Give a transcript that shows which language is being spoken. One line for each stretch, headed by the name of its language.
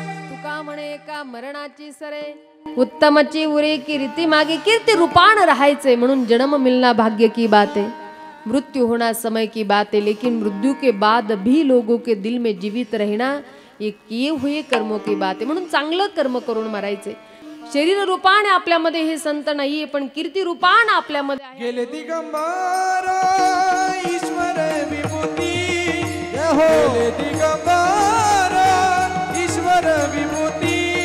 Marathi: तुका म्हणे एका मरणाची सरे, उत्तमची उरे कीर्ती मागे. कीर्ती रूपान राहायचे म्हणून
Hindi: जन्म मिलना भाग्य की बात है, मृत्यु होना समय की बात है, लेकिन मृत्यु के बाद भी लोगों के दिल में जीवित रहना ये किए हुए कर्मों की बात है.
Marathi: म्हणून चांगलं कर्म करून मरायचे. शरीर रूपाने आपल्यामध्ये हे संत नाहीये, पण कीर्ती रूपान आपल्यामध्ये आहे. गेले दिगंबर ईश्वर विभूती, गेले दिगंबर ईश्वर विभूती.